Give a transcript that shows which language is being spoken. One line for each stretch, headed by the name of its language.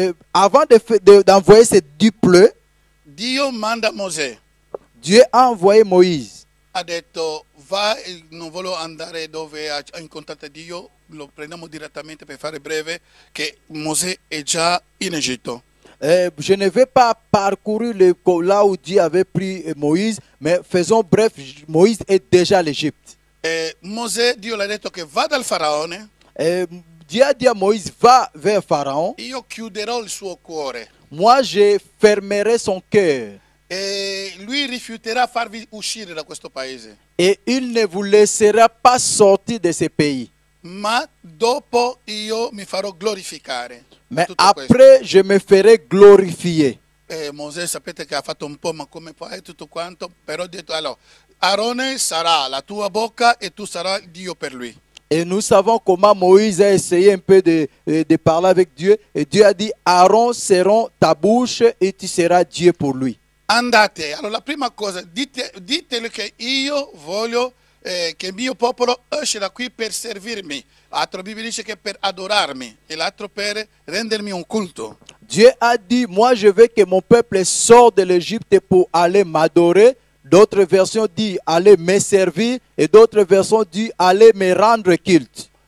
French: Avant d'envoyer ces 10 plaies,
Italian: Dio manda Mosè.
French: Dieu a envoyé Moïse.
Italian: Ha detto, va, non voglio andare dove ha incontrato Dio, lo prendiamo direttamente per fare breve, che Mosè è già in Egitto.
French: Je ne vais pas parcourir là où Dieu avait pris Moïse, mais faisons bref, Moïse est déjà à l'Égypte.
Italian: Mosè, Dio le ha detto che va dal faraone,
French: Dieu a dit à Moïse, va vers Pharaon.
Italian: io chiuderò il suo cuore
French: Moi, je fermerai son cœur.
Italian: e lui rifiuterà farvi uscire da questo paese.
French: Et il ne vous laissera pas sortir de ce pays.
Italian: Ma dopo io mi farò glorificare.
French: Mais
Italian: Tutto
French: après, je me ferai glorifier.
Italian: Mosè sapete che ha fatto un po', ma come fai tutto quanto? Però ha detto, allora, Aarone sarà la tua bocca e tu sarai Dio per lui.
French: Et nous savons comment Moïse a essayé un peu de parler avec Dieu. Et Dieu a dit, Aaron sera ta bouche et tu seras Dieu pour lui.
Italian: Andate, allora la prima cosa, ditele che io voglio che il mio popolo esce da qui per servirmi. L'altro Bibbia dice che per adorarmi e l'altro per rendermi un culto.
French: Dieu a dit, moi je veux que mon peuple sorte de l'Égypte pour aller m'adorer. D'autres versions disent, aller me servir. Et d'autres versions disent, aller me rendre culte.